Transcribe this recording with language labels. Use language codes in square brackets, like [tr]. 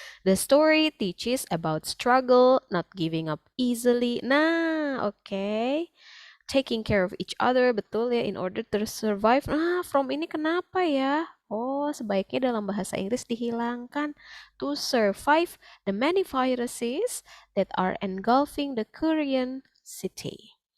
[en] The story teaches about struggle, not giving up easily. Nah, oke. Taking care of each other, [id] betul ya, [en] in order to survive. [id] Nah, from ini kenapa ya? Oh, sebaiknya dalam bahasa Inggris dihilangkan. [en] To survive the many viruses that are engulfing the Korean city.